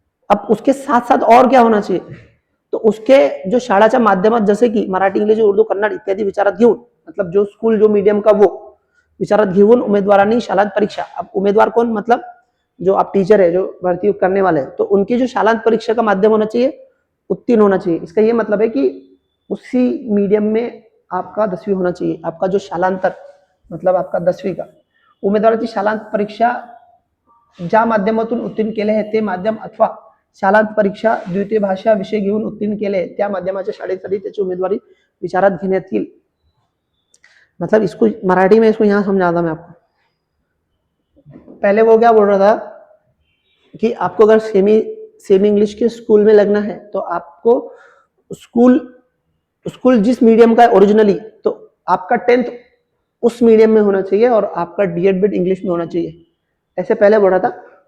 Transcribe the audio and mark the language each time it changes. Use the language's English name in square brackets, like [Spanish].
[Hindi] अब उसके साथ साथ और क्या होना चाहिए, तो उसके जो [Marathi] शाळाच्या माध्यमात जसे की मराठी इंग्लिश उर्दू कन्नड इत्यादी विचारात घेऊन, [Hindi] मतलब जो स्कूल जो मीडियम का वो [Marathi] विचारात घेऊन उमेदवारांनी शालांत परीक्षा, [Hindi] अब उमेदवार कौन, मतलब जो आप टीचर है जो भर्ती करने वाले हैं, तो उनकी जो शालांत परीक्षा का माध्यम होना चाहिए, उत्तीर्ण होना चाहिए। इसका ये मतलब है कि उसी मीडियम में आपका 10वीं होना चाहिए। आपका जो शालांतर मतलब आपका 10वीं का [Marathi] उमेदवाराची शालांत परीक्षा ज्या माध्यमातून उत्तीर्ण केले आहे ते माध्यम अथवा शालांत परीक्षा द्वितीय भाषा विषय घेऊन उत्तीर्ण केले त्या माध्यमाच्या शाळेसाठी त्याची उमेदवारी विचारात घेण्यात येईल। [Hindi] मतलब इसको मराठी में इसको यहाँ समझाता मैं आपको। पहले वो क्या बोल रहा था कि आपको अगर सेमी इंग्लिश के स्कूल में लगना है तो आपको स्कूल जिस मीडियम का है ओरिजिनली, तो आपका 10th उस मीडियम में होना चाहिए और आपका डीएड बीएड इंग्लिश में होना चाहिए, ऐसे पहले बोल रहा था।